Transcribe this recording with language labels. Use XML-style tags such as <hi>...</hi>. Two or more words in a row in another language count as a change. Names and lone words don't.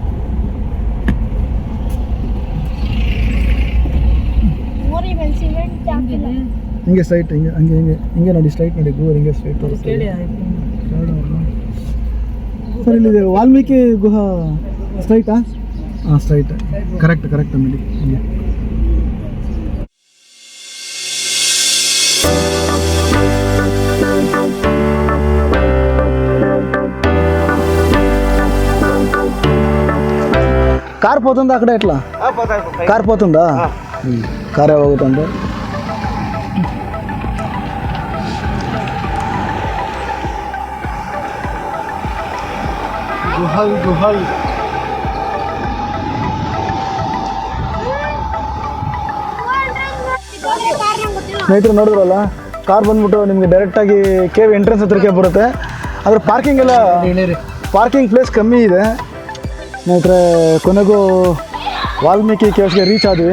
<kn>ಹಿಂಗೆ ಸ್ಟ್ರೈಟ್, ಹಿಂಗೆ ನೋಡಿ, ಸ್ಟ್ರೈಟ್ ನೋಡಿ, ಗೂಗಲ್ ಹಿಂಗೆ ಸ್ಟ್ರೈಟ್ ತೋರಿಸ್ತೀವಿ. ಸರ್ ಇಲ್ಲಿದೆ ವಾಲ್ಮೀಕಿ ಗುಹಾ, ಸ್ಟ್ರೈಟಾ? ಹಾಂ ಸ್ಟ್ರೈಟ್, ಕರೆಕ್ಟ್ ನೋಡಿ ಹಿಂಗೆ.</kn> <te>కార్ పోతుందా అక్కడ ఎట్లా? కార్ పోతుందా? కారే పోతుందా?</te> <kn>గుహల్ ಸ್ನೇಹಿತರು ನೋಡಿದ್ರಲ್ಲ, ಕಾರ್ ಬಂದ್ಬಿಟ್ಟು ನಿಮಗೆ ಡೈರೆಕ್ಟಾಗಿ ಕೇವ್ ಎಂಟ್ರೆನ್ಸ್ ಹತ್ರಕ್ಕೆ ಬರುತ್ತೆ. ಆದರೆ ಪಾರ್ಕಿಂಗ್ ಪ್ಲೇಸ್ ಕಮ್ಮಿ ಇದೆ. ಸ್ನೇಹಿತರೆ ಕೊನೆಗೂ ವಾಲ್ಮೀಕಿ ಕೇವ್ಸ್ಗೆ ರೀಚ್ ಆದ್ವಿ.</kn>